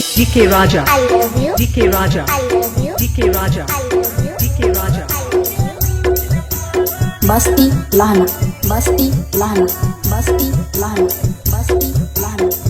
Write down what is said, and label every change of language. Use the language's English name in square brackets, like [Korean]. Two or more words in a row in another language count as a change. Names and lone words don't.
[English] DK Raja, I love you, DK Raja, I love you, DK Raja, I love you, DK Raja. Basti Lana, Basti Lana, Basti Lana, Basti Lana.